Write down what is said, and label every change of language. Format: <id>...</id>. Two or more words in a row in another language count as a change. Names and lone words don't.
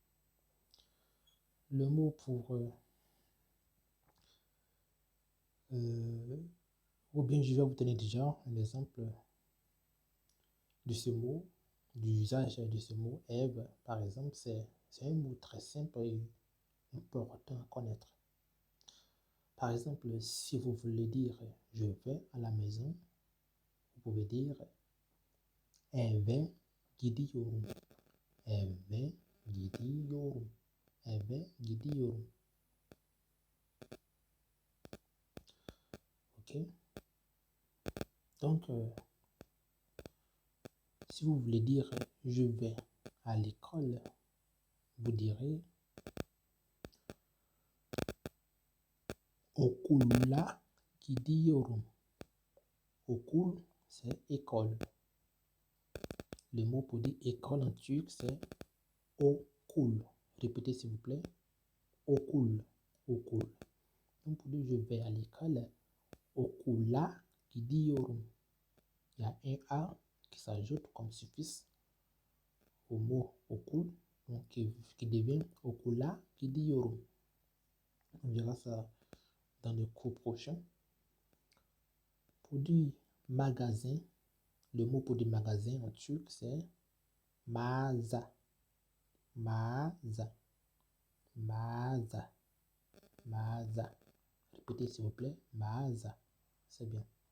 <fr>Le mot pour ou bien je vais vous donner déjà un exemple de ce mot, du usage de ce mot Ève, par exemple, c'est un mot très simple et important à connaître. Par exemple, si vous voulez dire je vais à la maison, vous pouvez dire</fr> <tr>Eve gidiyorum. Eve gidiyorum. Eve gidiyorum.</tr> <fr>Ok? Donc, si vous voulez dire je vais à l'école, vous direz</fr> <tr>okula gidiyorum. Okul,</tr> <fr>c'est école. Le mot pour dire école en turc, c'est okul. Répétez s'il vous plaît.</fr> <tr>Okul. Okul.</tr> <fr>Donc pour dire je vais à l'école,</fr> <tr>okula gidiyorum.</tr> <fr>Il y a un A qui s'ajoute comme suffixe au mot okul, donc qui devient</fr> <tr>okula gidiyorum.</tr> <fr>On dira ça dans le cours prochain. Pour dire magasin, le mot pour dire magasin en turc, c'est mağaza.</fr> <tr>Mağaza. Mağaza. Mağaza.</tr> <fr>Répétez s'il vous plaît. Mağaza. C'est bien.</fr>